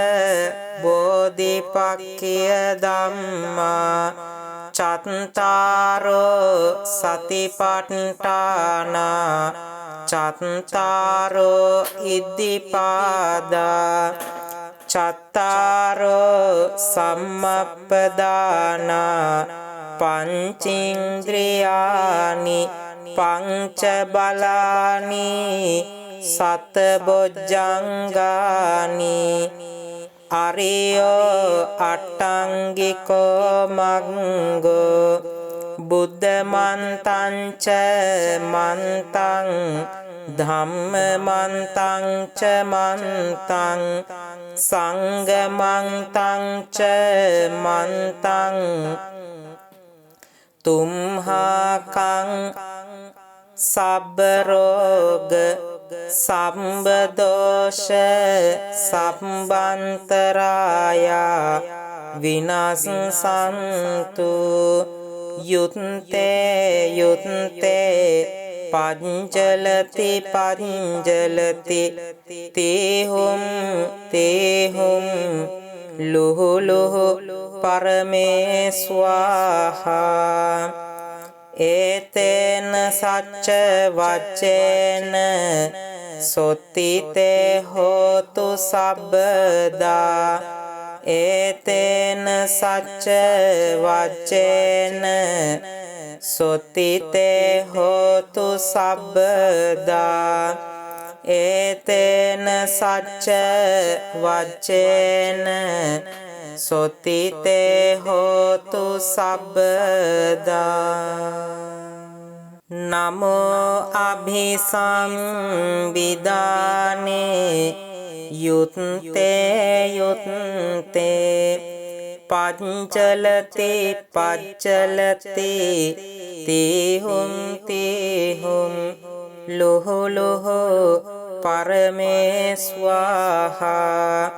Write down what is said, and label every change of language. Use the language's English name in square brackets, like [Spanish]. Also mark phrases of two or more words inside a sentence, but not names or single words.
[Pali] බෝධිපක්ඛිය ධම්මා චත්තාරෝ සතිපට්ඨාන චත්තාරෝ ඉද්ධිපාදා චත්තාරෝ සම්මප්පදාන පංචේන්ද්‍රියානි පංච බලානි සත බොජ්ජංගානි අරියෝ අට්ටංගිකෝ මග්ගෝ බුද්ධ මන්තං ච මන්තං ධම්ම මන්තං ච මන්තං සංඝ මන්තං ච මන්තං තුම්හාකං සබ්බ රෝග සම්බ දෝෂ සම්බන්තරායා විනාශසන්තු යුත්තේ යුත්තේ පංජලති පංජලති තේහුම් ලුහු ලුහු පරමේ ස්වාහා ඒතේන සච්ච වච්චේන සොත්තිතේ හෝතු සබ්බදා ඒතේන සච්ච වච්චේන සොත්තිතේ හෝතු සබ්බදා ඒතේන සච්ච වච්චේන සොත්තිතේ හෝතු සබ්බදා නමෝ අභිසම්විදානේ යුත්තේ යුත්තේ පංචලති පච්චලති තේහුම් ලුහු ලුහු පරමේ ස්වාහා